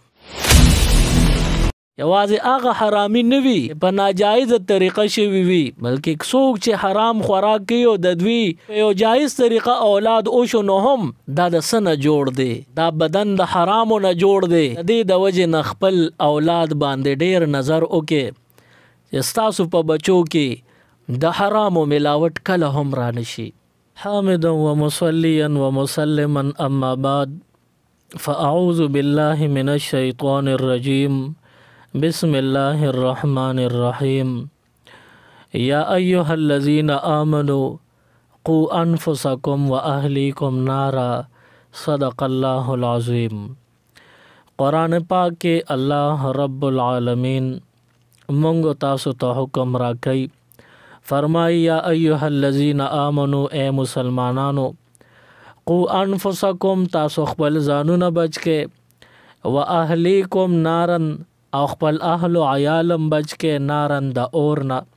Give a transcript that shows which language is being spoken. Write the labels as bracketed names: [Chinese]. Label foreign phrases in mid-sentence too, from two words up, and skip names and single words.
[Pashto] یوازې هغه حرامي نه وي په ناجایز طریقه شوي وي، بلکې څوک چې حرام خوراک کوي او د دوی په یو جایز طریقه اولاد وشو نو هم دا د څه نه جوړ دی، دا بدن د حرامو نه جوړ دی. د دې د وجې نه خپل اولاد باندې ډیر نظر وکړئ چې ستاسو په بچو کې د حرامو ملاوټ کله هم را نشي. [Arabic] حامدا و مصلیا و مسلما اما بعد فاعوذ بالله من الشیطان الرجیم. بسم الله الرحمن الرحیم. یا ایها الذین آمنوا قوا انفسکم و اهلیکم نارا. صدق اللہ العظیم. [Pashto] قرآن پاک کې [Arabic] الله رب العالمین [Pashto] مونږ تاسو ته حکم راکړي، فرمایي [Arabic] یا ایها الذین آمنوا [Pashto] اے مسلمانانو [Arabic] قوا انفسکم [Pashto] تاسو خپل ځانونه بچ کې، [Arabic] و اهلیکم نارن [Pashto] او خپل اهل و عیالم بچ کې نارن د اور نه.